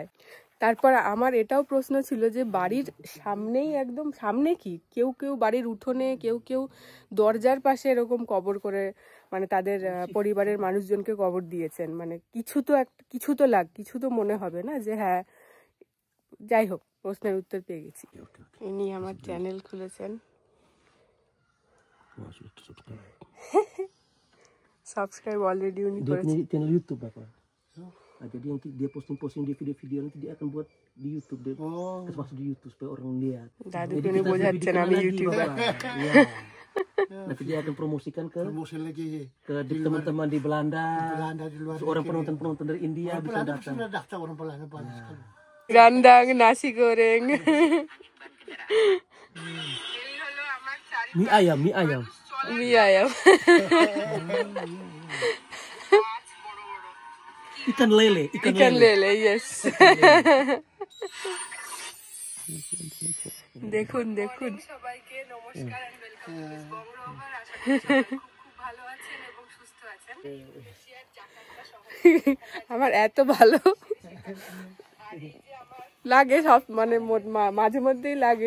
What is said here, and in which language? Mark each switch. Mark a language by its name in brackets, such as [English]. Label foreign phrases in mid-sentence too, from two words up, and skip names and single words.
[Bangla] তারপর আমার এটাও প্রশ্ন ছিল যে বাড়ির সামনেই, একদম সামনে কি কেউ কেউ বাড়ির উঠোনে, কেউ দরজার পাশে এরকম কবর করে মানে তাদের পরিবারের মানুষজনকে কবর দিয়েছেন। মানে কিছু তো মনে হবে না যে হ্যাঁ। যাই হোক, প্রশ্নের উত্তর পেয়ে গেছি। ইনি আমার চ্যানেল খুলেছেন, [English] subscribe already [Bangla] উনি করেছেন। [Indonesian] Channel YouTube apa? Jadi nanti dia posting di video nanti dia akan buat di YouTube deh. Masuk di YouTube supaya orang lihat. [Bangla] দাদু উনি বোঝাচ্ছেন আমি ইউটিউবার। [Indonesian] Nanti dia akan promosikan ke lagi ke teman-teman di Belanda. di luar. Orang penonton dari India bisa datang. Sudah datang orang Belanda banyak sekali. Rendang, nasi goreng. Mie ayam. Mie ayam. Ikan lele, yes. [Bangla] দেখুন সবাইকে নমস্কার [English] and welcome to this [Bangla] বঙ্গরোভার। আশা করি সবাই খুব ভালো আছেন এবং সুস্থ আছেন। ইন্দোনেশিয়ার জাকার্তা শহরে আমার এত ভালো লাগে সব, মানে মাঝে মধ্যেই লাগে।